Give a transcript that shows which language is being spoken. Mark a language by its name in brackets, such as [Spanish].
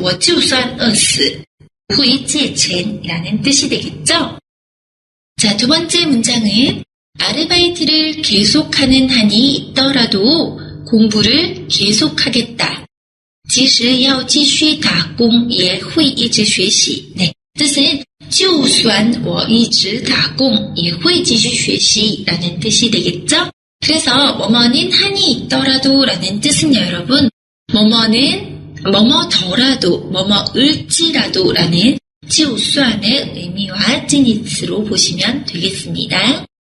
[Chinese] 我就算饿死不会借钱 [Korean] 이라는 뜻이 되겠죠? 자, 두 번째 문장은 아르바이트를 계속하는 한이 있더라도 공부를 계속하겠다. [Chinese] 即使要继续打工也会一直学习. [Korean] 네, 뜻은 [Chinese] 就算我一直打工也会继续学习 [Korean] 라는 뜻이 되겠죠? 그래서 뭐뭐는 한이 있더라도 라는 뜻은요, 여러분. 뭐뭐는 뭐뭐더라도, 뭐뭐을지라도 라는 就算의 의미와 찐이츠로 보시면 되겠습니다.